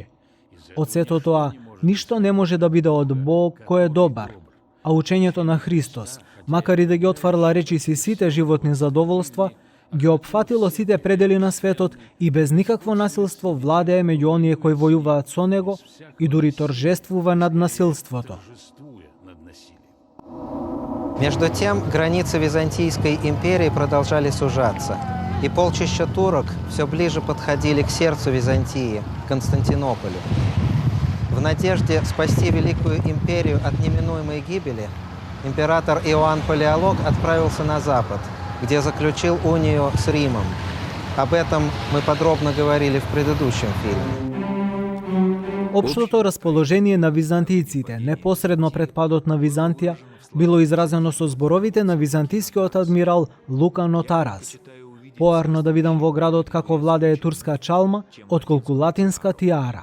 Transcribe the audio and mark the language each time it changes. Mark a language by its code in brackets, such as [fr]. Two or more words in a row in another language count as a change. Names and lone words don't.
[mk] Од сето тоа, ништо не може да биде од Бог кој е добар, а учењето на Христос, макар и да ги отварла речиси сите животни задоволства, ги опфатило сите предели на светот и без никакво насилство владее меѓу оние кои војуваат со него и дури торжествува над насилството. [ru] Между тем, границы Византийской империи продолжали сужаться, и полчища турок все ближе подходили к сердцу Византии, Константинополю. В надежде спасти Великую империю от неминуемой гибели, император Иоанн Палеолог отправился на запад, где заключил унию с Римом. Об этом мы подробно говорили в предыдущем фильме. [mk] Општото расположение на византијците непосредно пред падот на Византија било изразено со зборовите на византискиот адмирал Лука Нотарас. Поарно да видам во градот како владее турска чалма, отколку латинска тиара.